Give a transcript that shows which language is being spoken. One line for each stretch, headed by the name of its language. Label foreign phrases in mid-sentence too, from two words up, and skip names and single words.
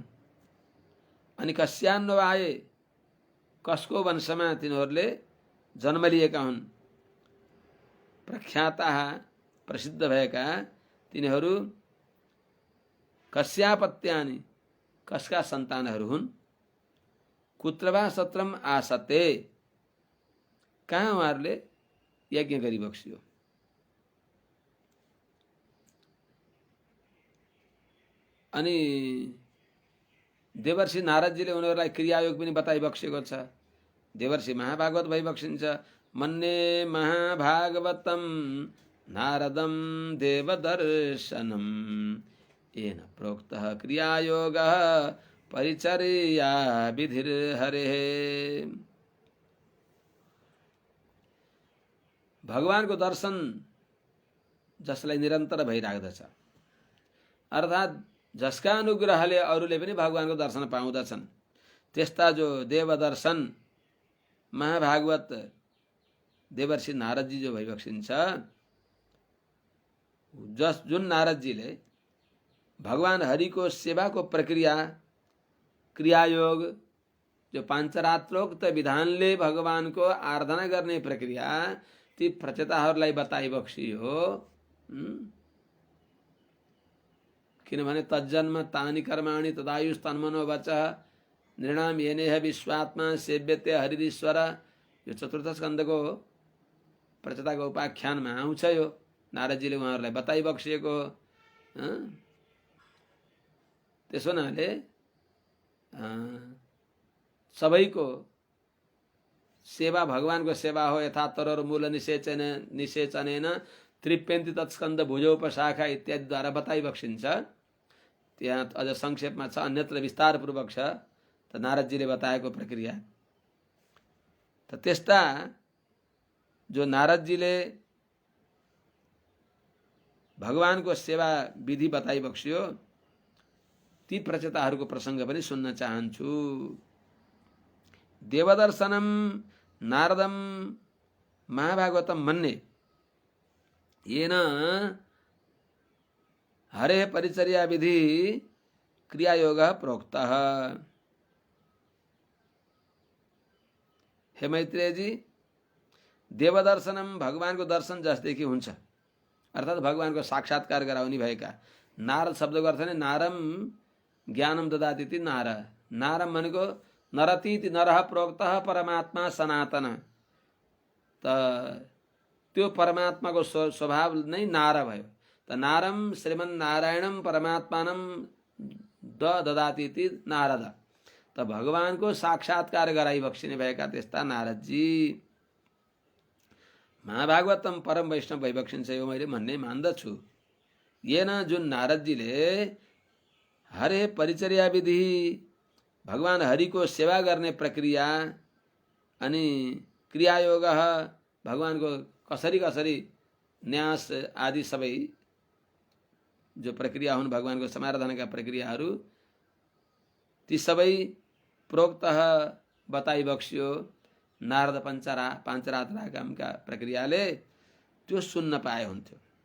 Nepali: अनि कस्यान्ववाये, कसको वंशमा तिनीहरूले जन्म लिएका हुन्? प्रख्याता, प्रसिद्ध भएका तिनीहरू कस्यापत्यानि, कसका सन्तानहरू हुन्?
Sanskrit: कुत्र वा सत्रम आसते,
Nepali: कहाँ उहाँहरूले यज्ञ गरिबक्स्यो? अनि देवर्षि नारदजीले उनीहरूलाई क्रियायोग पनि बताइबक्सेको छ। देवर्षि महाभागवत भइबक्सिन्छ।
Sanskrit: मन्ने महाभागवतम नारदम देवदर्शनम येन प्रोक्तः क्रियायोगः परिचर्या विधिर हरेः।
Nepali: भगवानको दर्शन जसलाई निरन्तर भइराख्दछ, अर्थात् जसका अनुग्रहले अरूले पनि भगवानको दर्शन पाउँदछन्, त्यस्ता जो देवदर्शन महाभागवत देवर्षि नारदजी जो भइबक्सिन्छ, जुन नारदजीले भगवान हरिको सेवाको प्रक्रिया क्रियायोग जो पाञ्चरात्रोक्त विधानले भगवानको आराधना गर्ने प्रक्रिया ती प्रचेताहरूलाई बताइबक्सियो।
Sanskrit: किनभने तज्जन्म तानि कर्माणि तदायुस् तन्मनो वचः नृणाम येनेह विश्वात्मा सेव्यते हरिरीश्वर,
Nepali: यो चतुर्थ स्कन्धको प्रचेताको उपाख्यानमा आउँछ। यो नारदजीले उहाँहरूलाई बताइबक्सिएको। त्यसो हुनाले सबैको सेवा भगवानको सेवा हो।
Sanskrit: यथा तरोर मूल निषेचनेन त्रिप्यन्ति तत्स्कन्द भुजोपशाखा
Nepali: इत्यादिद्वारा बताइबक्सिन्छ। त्यहाँ अझ संक्षेपमा छ, अन्यत्र विस्तारपूर्वक छ, त नारदजीले बताएको प्रक्रिया। त त्यस्ता जो नारदजीले भगवानको सेवा विधि बताइबक्सियो, ती प्रचेताहरूको प्रसङ्ग पनि सुन्न चाहन्छु।
Sanskrit: देवदर्शनम नारदम महाभागवतम मन्ने येन हरे परिचर्या विधि क्रियायोग प्रोक्तः।
Nepali: हे मैत्रेयजी, देवदर्शनम भगवानको दर्शन जसदेखि हुन्छ, अर्थात् भगवानको साक्षात्कार गराउने भएका। नारद शब्दको अर्थ नै
Sanskrit: नारम ज्ञानम ददाति इति नार। नारम भनेको नरतीति नरः प्रोक्तः परमात्मा सनातन।
Nepali: त त्यो परमात्माको स्वभाव नै नार भयो।
Sanskrit: त नारम श्रीमन् नारायणम परमात्मानम ददाति इति नारद।
Nepali: त भगवानको साक्षात्कार गराई बक्सिने भएका त्यस्ता नारदजी महाभागवतम परम वैष्णव भइबक्सिन्छ, यो मैले भन्ने मान्दछु। येन जुन नारदजीले
Sanskrit: हरे परिचर्या विधि
Nepali: भगवान हरिको सेवा गर्ने प्रक्रिया अनि क्रियायोग भगवानको कसरी कसरी न्यास आदि सबै जो प्रक्रिया हुन् भगवानको समाराधनका प्रक्रियाहरू ती सबै प्रोक्तः बताइ बक्स्यो नारद पाञ्चरात्रका प्रक्रियाले त्यो सुन्न पाए हुन्थ्यो।